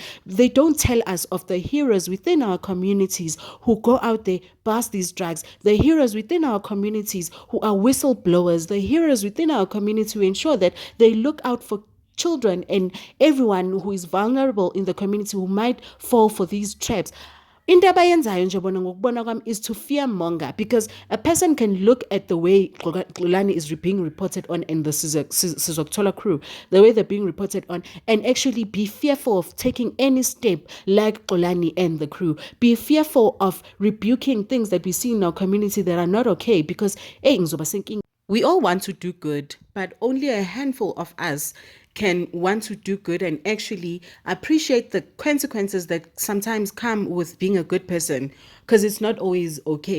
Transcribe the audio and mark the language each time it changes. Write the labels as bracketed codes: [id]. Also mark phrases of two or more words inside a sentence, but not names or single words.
[en] They don't tell us of the heroes within our communities who go out there, bust these drugs, the heroes within our communities who are whistleblowers, the heroes within our community who ensure that they look out for children and everyone who is vulnerable in the community who might fall for these traps. [nd] Into abayenzayo nje bona ngokubona kwami [en] is to fearmonger, because a person can look at the way Xolani is being reported on in the Sizokthola crew, the way they're being reported on, and actually be fearful of taking any step like Xolani and the crew. Be fearful of rebuking things that we see in our community that are not okay, because we all want to do good, but only a handful of us can want to do good and actually appreciate the consequences that sometimes come with being a good person, because it's not always okay.